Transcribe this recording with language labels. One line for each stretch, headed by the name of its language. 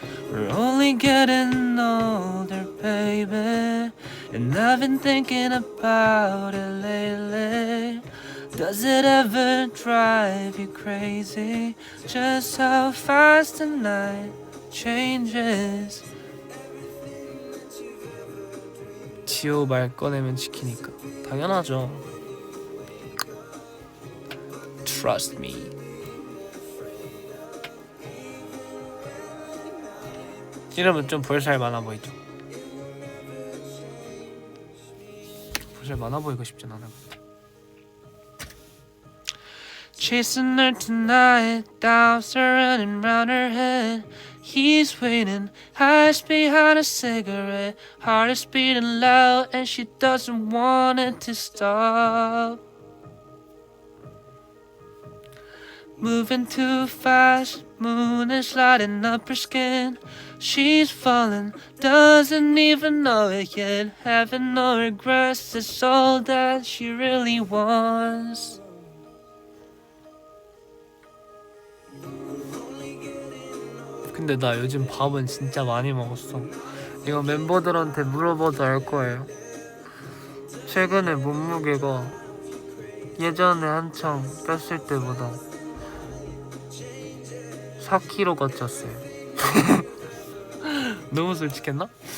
English: We're only getting older, baby, and I've been thinking about it lately. Does it ever drive you crazy just how fast the night changes?
Korean: 지호 말 꺼내면 지키니까 당연하죠.
English: Trust me.
Korean: 이러면 좀 볼살 많아 보이죠? 볼살 많아 보이고 싶진 않아.
English: Chasing her tonight, doubts are running round her head. He's waiting, eyes behind a cigarette. Heart is beating loud and she doesn't want it to stop. Moving too fast, moon is lighting up her skin. She's falling, doesn't even know it yet. Having no regrets is all that she really wants.
Korean: 근데 나 요즘 밥은 진짜 많이 먹었어. 이거 멤버들한테 물어봐도 알 거예요. 최근에 몸무게가 예전에 한창 뺐을 때보다 4kg가 쪘어요. 너무 솔직했나?